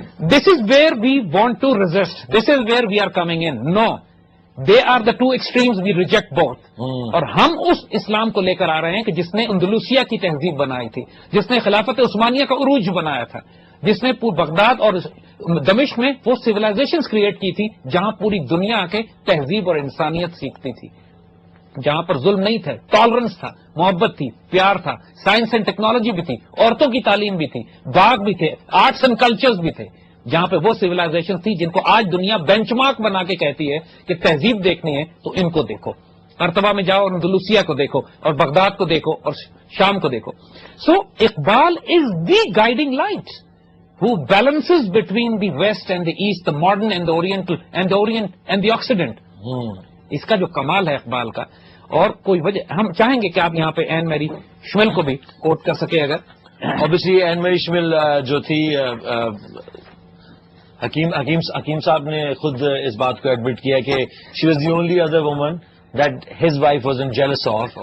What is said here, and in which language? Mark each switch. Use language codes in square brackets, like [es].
[en] This is where we want to resist. This is where we are coming in. No, they are the two extremes, we reject both. [ur] اور ہم اس اسلام کو لے کر آ رہے ہیں کہ جس نے اندلوسیہ کی تہذیب بنائی تھی, جس نے خلافت عثمانیہ کا عروج بنایا تھا, جس نے بغداد اور دمشق میں وہ سویلائزیشن کریٹ کی تھی جہاں پوری دنیا کے تہذیب اور انسانیت سیکھتی تھی, جہاں پر ظلم نہیں تھا, ٹالرنس تھا, محبت تھی, پیار تھا, سائنس اینڈ ٹیکنالوجی بھی تھی, عورتوں کی تعلیم بھی تھی, باغ بھی تھے, آرٹس اینڈ کلچرز بھی تھے, جہاں پہ وہ سویلائزیشن تھی جن کو آج دنیا بینچ مارک بنا کے کہتی ہے کہ تہذیب دیکھنی ہے تو ان کو دیکھو. ارتبا میں جاؤ اور اندلوسیہ کو دیکھو اور بغداد کو دیکھو اور شام کو دیکھو. [en] So Iqbal is the guiding light who balances between the west and the east, the modern and the oriental and the orient and the occident. [ur] اس کا جو کمال ہے اقبال کا, اور کوئی وجہ ہم چاہیں گے کہ آپ یہاں پہ این میری شمیل کو بھی کوٹ کر سکے. اگر obviously این میری شمیل جو تھی, حکیم صاحب نے خود اس بات کو ایڈمٹ کیا کہ [en] she was the only other woman that his wife wasn't jealous of.